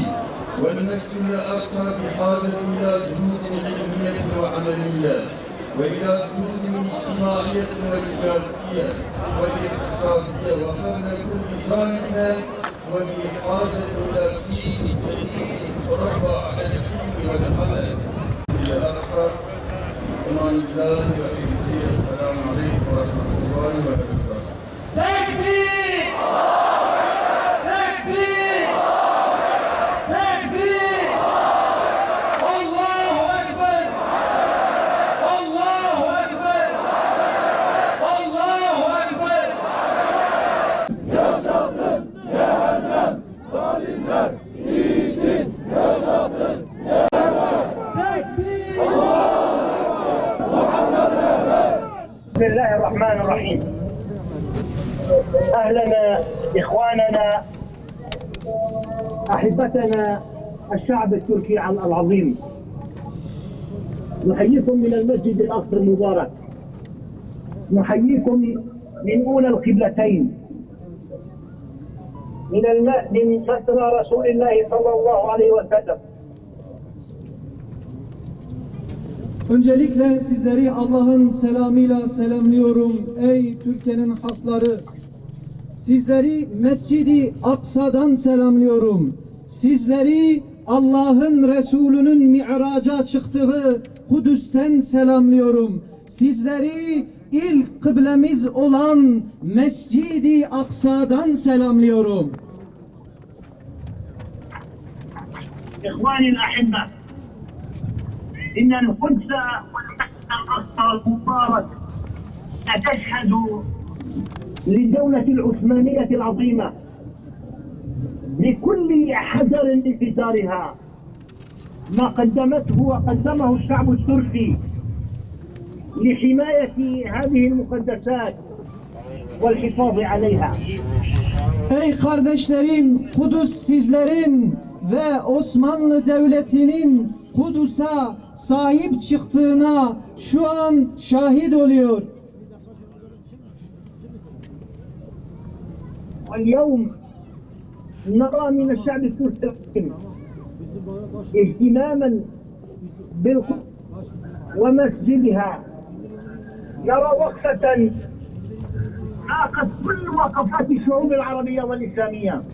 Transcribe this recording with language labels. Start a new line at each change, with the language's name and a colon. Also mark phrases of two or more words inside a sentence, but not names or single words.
Arabic: والمسجد الأقصى بحاجة إلى جهود علمية وعملية وإلى جهود اجتماعية وسياسية واقتصادية وفن كل ذلك وبحاجة إلى جيل جديد ترفع على العلم والعمل. الأقصى أمان الله وحفظه. السلام عليكم ورحمة الله وبركاته.
Turkish: Tekbir! Tekbir! Tekbir! Allahu Ekber! Allahu Ekber! Allahu Ekber! Yaşasın cehennem, zalimler için yaşasın cehennem. Tekbir!
Arabic: بسم الله الرحمن الرحيم. أهلنا إخواننا أحبتنا الشعب التركي العظيم، نحييكم من المسجد الأقصى المبارك، نحييكم من أولى القبلتين، من مسرى رسول الله صلى الله عليه وسلم،
Turkish: Öncelikle sizleri Allah'ın selamıyla selamlıyorum ey Türkiye'nin halkları. Sizleri Mescid-i Aksa'dan selamlıyorum. Sizleri Allah'ın Resulü'nün Mi'raca çıktığı Kudüs'ten selamlıyorum. Sizleri ilk kıblemiz olan Mescid-i Aksa'dan selamlıyorum.
Arabic: إخواني الأحبة إن القدس والمسجد الأقصى المبارك أتشهد للدولة العثمانية العظيمة لكل حجر لجدارها ما قدمته وقدمه الشعب التركي لحماية هذه المقدسات والحفاظ عليها.
Turkish: Ey kardeşlerim, Kudüs sizlerin ve Osmanlı Devleti'nin Kudüs'e sahip çıktığına şu an şahit oluyor.
Arabic: واليوم نرى من الشعب التركي اهتماما بالقدس ومسجدها، يرى وقفة ناقص كل وقفات الشعوب العربية والإسلامية.